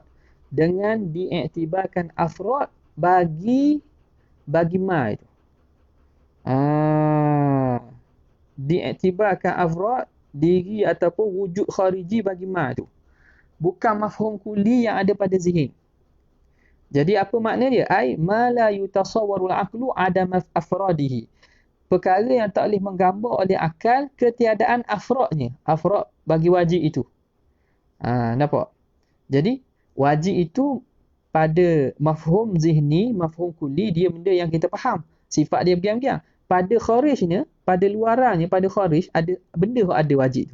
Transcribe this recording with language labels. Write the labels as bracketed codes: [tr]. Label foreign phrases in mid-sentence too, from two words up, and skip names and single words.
[ms] Dengan diiktibarkan afrad bagi ma itu. Diiktibarkan afrad diri ataupun [ar] wujud khariji [ms] bagi ma itu. Bukan [ar] mafhum kulli [ms] yang ada pada zihin. Jadi apa makna dia? [ar] Ai ma la yutasawwarul aqlu adama afradihi. [ms] Perkara yang tak boleh menggambar oleh akal ketiadaan afrodnya. Afrod bagi wajib itu. Nampak? Jadi, wajib itu pada [ar] mafhum zihni, mafhum kulli, [ms] dia benda yang kita faham. Sifat dia bergiang-giang. Pada kharijnya, pada luarannya, pada kharij, ada benda yang ada wajib.